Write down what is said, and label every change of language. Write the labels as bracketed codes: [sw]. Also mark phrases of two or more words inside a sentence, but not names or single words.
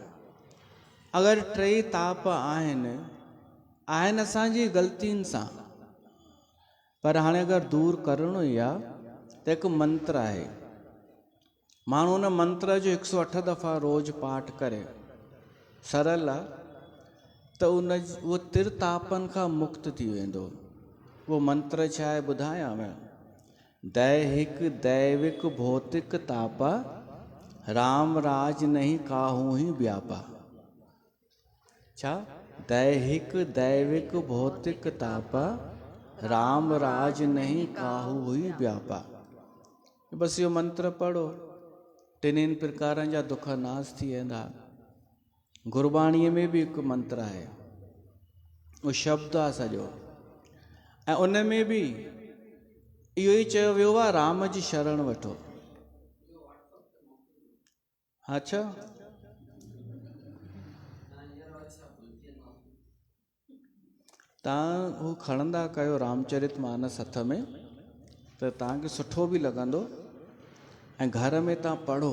[sd] अगरि टई ताप आहिनि असांजी ग़लतियुनि सां, पर हाणे अगरि दूर करिणो ई आहे त हिकु मंत्र आहे। माण्हू उन मंत्र जो 108 दफ़ा रोज़ पाठ करे, सरल आहे, त उहो तिर तापनि खां मुक्त थी वेंदो। वो मंत्र छा आहे ॿुधायांव? [awa] दैहिक दैविक भौतिक तापा, राम राज नहीं काहू ही व्यापा। [sd] छा? [awa] दैहिक दैविक भौतिक तापा, राम राज नहीं काहू ही व्यापा। [sd] बस इहो मंत्र पढ़ो, टिनिनि प्रकारनि जा दुख नाश थी वेंदा। गुरबाणीअ में बि हिकु मंत्र आहे, उहो शब्द आहे सॼो, ऐं उन में बि इहो ई चयो वियो आहे, राम जी शरण वठो। अच्छा, तव्हां हू खणंदा कयो रामचरितमानस हथ में, त तव्हांखे सुठो बि लॻंदो, ऐं घर में तव्हां पढ़ो।